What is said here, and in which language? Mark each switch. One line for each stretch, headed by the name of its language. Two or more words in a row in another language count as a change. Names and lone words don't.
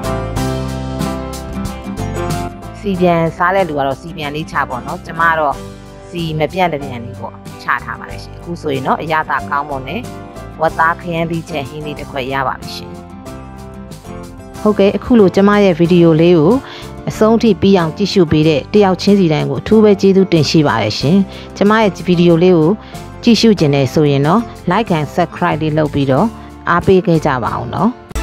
Burmese: စီပြန်စားတဲ့လူကတော့စီပြန်လေးချပေါ့เนาะကျမတော့စီမပြန့်တဲ့ပြန်လေးပေါ့ချထားပါတယ်ရှင်အခုဆိုရင်တော့အရသာကောင်းမွန်နဲ့ဝက်သားခရမ်းသီးချက်ဟင်းလေးတစ်ခွက်ရပါပြီရှင်ဟုတ်ကဲ့အခုလိုကျမရဲ့ဗီဒီယိုလေးကိုအဆုံးထိပြီးအောင်ကြည့်ရှုပေးတဲ့တယောက်ချင်းစီတိုင်းကိုအထူးပဲကျေးဇူးတင်ရှိပါတယ်ရှင်ကျမရဲ့ဗီဒီယိုလေးကိုကြည့်ရှုခြင်းနဲ့ဆိုရင်တော့
English: like and subscribe
Burmese: လေးလုပ်ပြီးတော့အားပေးခဲ့ကြပါအောင်เนาะ